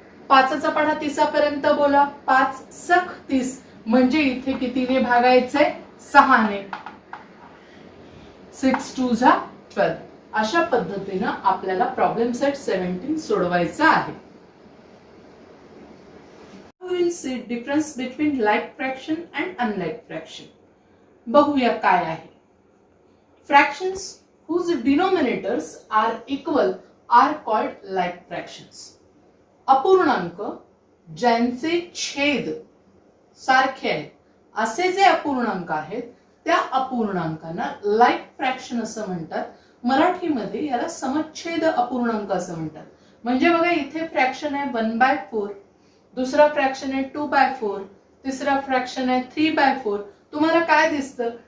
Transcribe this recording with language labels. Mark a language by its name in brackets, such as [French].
[Marathi] 5चा पाढा 30 पर्यंत बोला, 5 सख 30, म्हणजे इथे कितीने भागायचंय? 6ने. 6 2 12. अशा पद्धतीनं आपल्याला प्रॉब्लेम सेट 17 सोडवायचा आहे. [English] We will see difference between like fraction and unlike fraction. [Marathi] बघूया काय आहे. [English] Fractions whose denominators are equal are called like fractions. [Marathi] अपूर्णांक ज्यांचे छेद सारखे आहेत असे जे अपूर्णांक आहेत त्या अपूर्णांकांना लाईक फ्रॅक्शन असं म्हणतात. मराठीमध्ये याला समच्छेद अपूर्णांक असं म्हणतात. म्हणजे बघा इथे फ्रॅक्शन आहे 1/4, दुसरा फ्रॅक्शन आहे 2/4, तिसरा फ्रॅक्शन आहे 3/4. तुम्हाला काय दिसतं?